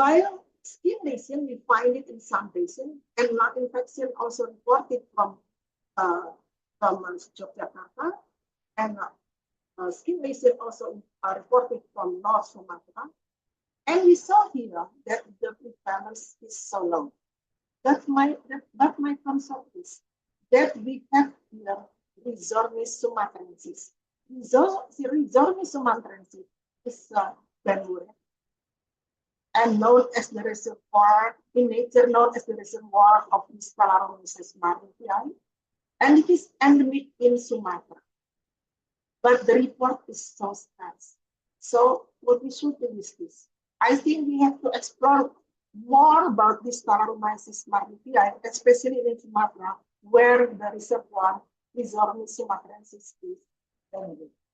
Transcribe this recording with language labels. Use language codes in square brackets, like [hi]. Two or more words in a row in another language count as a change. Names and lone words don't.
[en] While skin lesion, we find it in some patients, and lung infection also reported from Yogyakarta, and skin lesion also reported from North Sumatra. And we saw here that the prevalence is so low. But my concept is that we have here Rhizornis sumatrensis. Rhizornis sumatrensis is jamur, and known as the reservoir in nature, known as the reservoir of Saccharomyces cerevisiae, and it is endemic in Sumatra. But the report is so scarce. So what we should do is this. I think we have to explore more about this Saccharomyces cerevisiae, especially in Sumatra, where the reservoir Rhizornis sumatrensis is endemic.